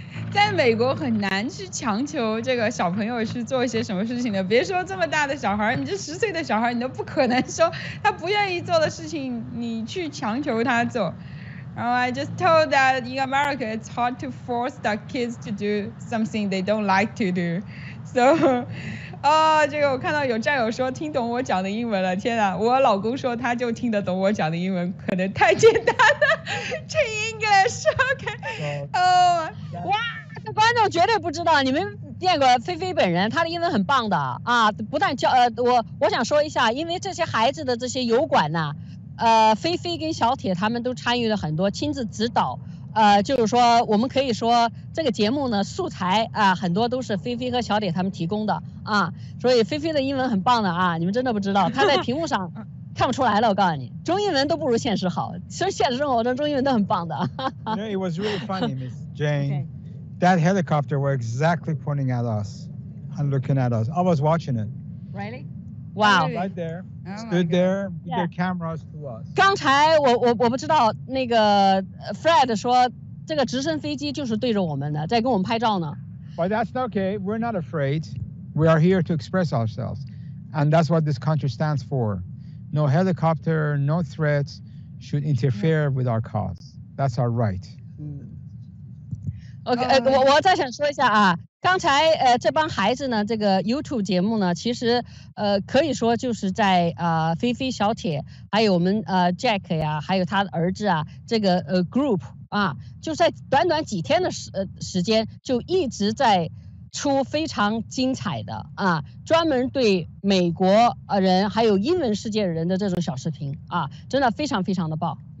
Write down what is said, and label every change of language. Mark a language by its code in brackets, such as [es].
[zh] 在美国很难去强求这个小朋友去做一些什么事情的，别说这么大的小孩，你这10岁的小孩，你都不可能说他不愿意做的事情，你去强求他做。 [en] 然后 I just told that in America it's hard to force the kids to do something they don't like to do. [zh] So 这个我看到有战友说听懂我讲的英文了，天啊！我老公说他就听得懂我讲的英文，可能太简单了。 [en] English, OK. [zh] 哇，这观众绝对不知道，你们见过菲菲本人，她的英文很棒的啊！不但教我想说一下，因为这些孩子的这些油管呢，菲菲跟小铁他们都参与了很多，亲自指导。就是说，我们可以说这个节目呢，素材很多都是菲菲和小铁他们提供的啊，所以菲菲的英文很棒的啊，你们真的不知道，她在屏幕上看不出来了，我告诉你，中英文都不如现实好，其实现实生活中中英文都很棒的。 [en] It was really funny, Miss Jane. Okay. That helicopter were exactly pointing at us and looking at us. I was watching it. Really? Wow. Right there. Stood there with their cameras to us. [zh] 刚才我不知道那个 Fred 说这个直升飞机就是对着我们的，在跟我们拍照呢。 [en] But that's not okay. We're not afraid. We are here to express ourselves, and that's what this country stands for. No helicopter, no threats should interfere with our cause. That's our right. [zh] OK， 我再想说一下啊。刚才这帮孩子呢，这个 YouTube 节目呢，其实可以说就是在菲菲、小铁，还有我们Jack 呀，还有他的儿子啊，这个group 啊，就在短短几天的时间，就一直在出非常精彩的啊，专门对美国人还有英文世界人的这种小视频啊，真的非常非常的棒，